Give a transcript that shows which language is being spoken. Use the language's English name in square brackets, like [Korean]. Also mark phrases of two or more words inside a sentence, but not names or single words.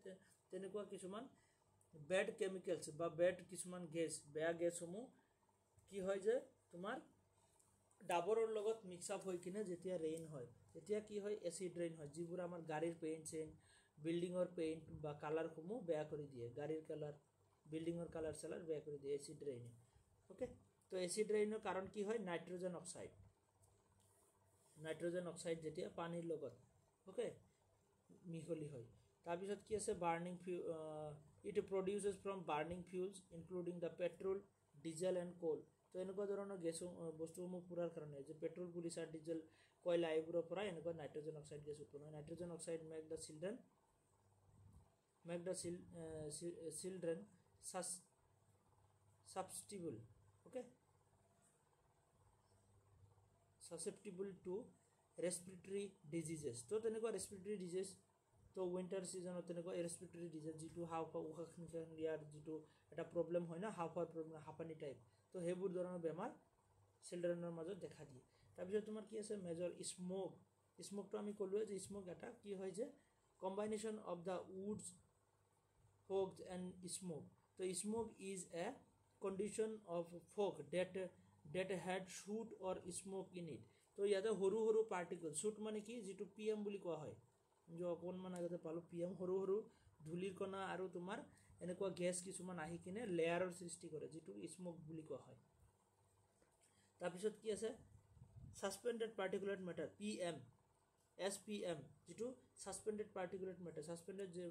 [Assamese] তেনেকুৱা কিছুমান [English] bad chemicals [Assamese] বা বেড কিছুমান গেছ বেয়া গেছসমূহ কি হয় যে তোমাৰ ডাবৰৰ লগত [English] mix up [Assamese] হৈ কিনে যেতিয়া ৰেইন হয় তেতিয়া কি হয় [English] acid rain [Assamese] হয় যিবোৰ আমাৰ গাড়ীৰ পেইন্ট বিল্ডিংৰ পেইন্ট বা কালাৰসমূহ বেয়া কৰি দিয়ে গাড়ীৰ কালাৰ বিল্ডিংৰ কালাৰ সেলাৰ বেয়া কৰি দিয়ে [English] acid rain [Assamese] ওকে তো [English] acid rain [Assamese] কাৰণ কি হয় নাইট্ৰোজেন অক্সাইড যেতিয়া পানীৰ লগত ওকে মিহলি হয় তাৰপিছত কি আছে বাৰ্নিং [English] it produces from burning fuels including the petrol diesel and coal [Assamese] তো এনেকুৱা ধৰণৰ গেছ বস্তুসমূহ পুৰাৰ কাৰণে যে পেট্ৰল পুলিচাৰ ডিজেল কয়লা এইবোৰৰ পৰা এনেকুৱা [English] nitrogen oxide [Assamese] গেছ উৎপন্ন হয় [English] nitrogen oxide make the children susceptible to respiratory diseases [Assamese] তো তেনেকুৱা [English] respiratory disease [Assamese] তো [English] winter season [Assamese] তেনেকুৱা [English] respiratory disease [Assamese] যেটো হাওফাও উশাহ নিশাহ ইয়াৰ যেটো এটা প্ৰবলেম হয় না হাওফাওৰ প্ৰবলেম হাঁপানি টাইপ তো হেবোৰ ধৰণৰ বেমাৰ চিলড্ৰেনৰ মাজত দেখা দিয়ে তাৰপিছত তোমাৰ কি আছে [English] major smoke [Assamese] আমি কলোৱে যে স্মোক এটা কি হয় যে [English] combination of the woods fog and smoke so smoke is a condition of fog that had soot or smoke in it [Assamese] তো ইয়াতে হৰু পাৰ্টিকল soot মানে কি যেটো PM বুলি কোৱা হয় যে অকনমান আগতে পালো PM হৰু ধুলিৰ কণা আৰু তোমাৰ এনেকুৱা গ্যাস কিছুমান আহি কিনে লেয়াৰৰ সৃষ্টি কৰে যেটো স্মোক বুলি কোৱা হয় তাৰপিছত কি আছে [English] suspended particulate matter [Assamese] SPM যেটো [English] suspended particulate matter [Assamese] সাসপেন্ডেড যে